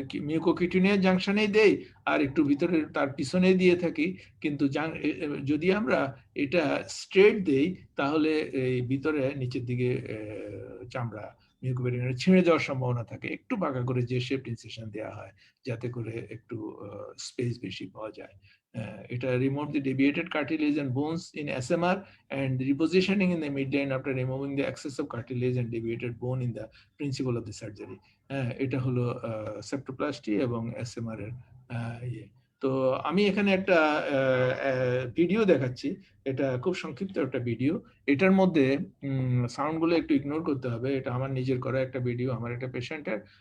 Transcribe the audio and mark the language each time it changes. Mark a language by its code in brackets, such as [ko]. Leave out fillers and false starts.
[bn] মিউকোকিউটিনিয়াল জাংশনেই দেই আর একটু ভিতরে তার পিছনে দিয়ে থাকি, কিন্তু যদি আমরা এটা স্ট্রেট দেই তাহলে এই ভিতরে নিচের দিকে চামড়া মিউকোপেরিকন্ড্রিয়াম ছিঁড়ে যাওয়ার সম্ভাবনা থাকে, একটু বাঁকা করে যে শেপ ইনসিশন দেওয়া হয় যাতে করে একটু স্পেস বেশি পাওয়া যায়। [en] এটা remove the deviated cartilage and bones in SMR and repositioning in the midline after removing the excess of cartilage and deviated bone in the principle of the surgery. [bn] এটা হলো সেপ্টোপ্লাস্টি এবং এসএমআর এর ইয়ে। তো আমি এখানে একটা ভিডিও দেখাচ্ছি, এটা খুব সংক্ষিপ্ত একটা ভিডিও, এটার মধ্যে সাউন্ডগুলো একটু ইগনোর করতে হবে, এটা আমার নিজের করা একটা ভিডিও, আমার একটা পেশেন্টের।